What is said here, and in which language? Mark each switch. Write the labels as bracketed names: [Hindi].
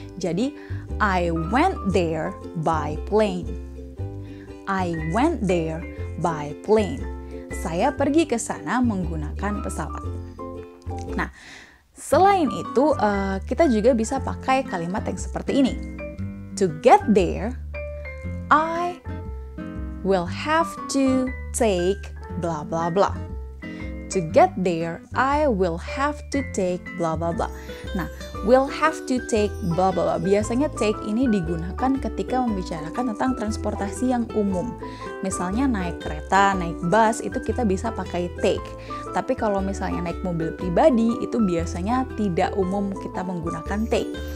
[English] Jadi, I went there by plane. I went there by plane. [Indonesian] Saya pergi ke sana menggunakan pesawat. Nah, selain itu, kita juga bisa pakai kalimat yang seperti ini. [English] To get there, I will have to take blah blah blah. To get there, I will have to take blah blah blah. Nah, will have to take blah blah blah. [Indonesian] Biasanya take ini digunakan ketika membicarakan tentang transportasi yang umum. Misalnya naik kereta, naik bus, itu kita bisa pakai take. Tapi kalau misalnya naik mobil pribadi, itu biasanya tidak umum kita menggunakan take.